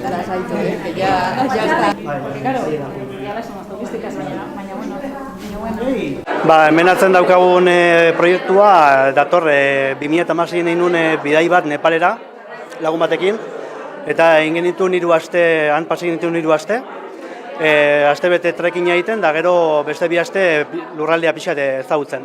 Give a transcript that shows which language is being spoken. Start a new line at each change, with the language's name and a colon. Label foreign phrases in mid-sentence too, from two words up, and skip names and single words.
Spanish: zaitu, que ya está. Claro, ya las somos turísticas,
Basque: baina bueno. Hemen atzen daukagun proiektua dator 2016 egin nuen bidai bat Nepalera lagun batekin, eta egin genituen 3 aste, han pasa egin genituen 3 aste. Aste bete trekking egiten, da gero beste 2 aste lurraldea pixat ezagutzen.